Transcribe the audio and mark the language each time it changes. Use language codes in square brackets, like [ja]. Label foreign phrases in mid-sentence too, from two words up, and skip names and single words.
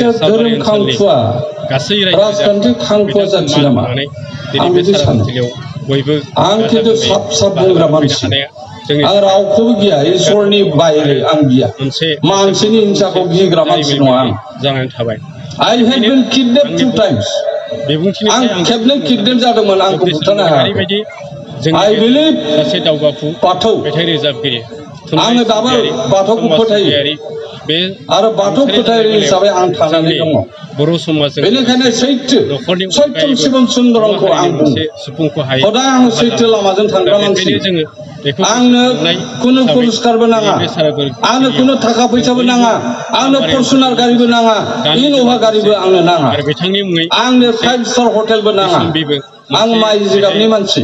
[brx] धोरोम खांखुवा गासै राजखान्थि खांखुवा जाथि नामा आं बिदि सानो बयबो आं खिन्थु साब बुंग्रा मानसि आं रावखौबो गिया इसोरनि बायरे आं गिया मानसिनि हिंसाखौ गिग्रा मानसि नङा आं जानानै थाबाय [en] I had been kidnapped 2 times [brx] आं खेबनै किडनेप जादोंमोन आंखौ बुथारनो हायाखै [en] I believe [brx] सासे दावगाफु बाथौ मेथाइ रोजाबगिरि आङो दाबो बाथौखौ फोथायो बे आरो बाथौ फोथायगिरि हिसाबै आं थांनानै दङ बर' समाजजों बेनिखायनो [sa] सत्यम शिवम सुन्दरमखौ [brx] आं बुङो हदाय आं सैथो लामाजों थांग्रा मानसि आंनो खुनु पुरस्कारबो नाङा आंनो खुनु थाखा फैसाबो नाङा आंनो फर्चुनार गारिबो नाङा इन'भा गारिबो आंनो नाङा आंनो [en] 5-star hotelbo [brx] नाङा आं माइ जिगाबनि मानसि